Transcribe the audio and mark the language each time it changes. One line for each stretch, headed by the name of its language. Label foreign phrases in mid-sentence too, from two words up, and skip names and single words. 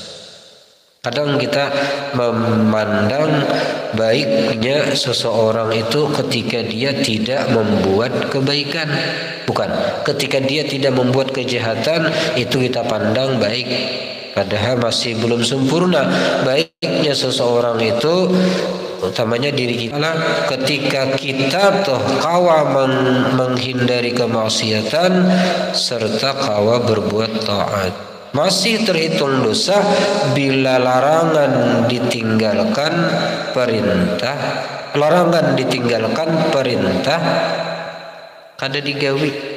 Indonesian: Kadang kita memandang baiknya seseorang itu ketika dia tidak membuat kebaikan. Bukan, ketika dia tidak membuat kejahatan itu kita pandang baik. Padahal masih belum sempurna baiknya seseorang itu, utamanya diri kita, ketika kita toh kawa menghindari kemaksiatan serta kawa berbuat taat. Masih terhitung dosa bila larangan ditinggalkan perintah kada digawi.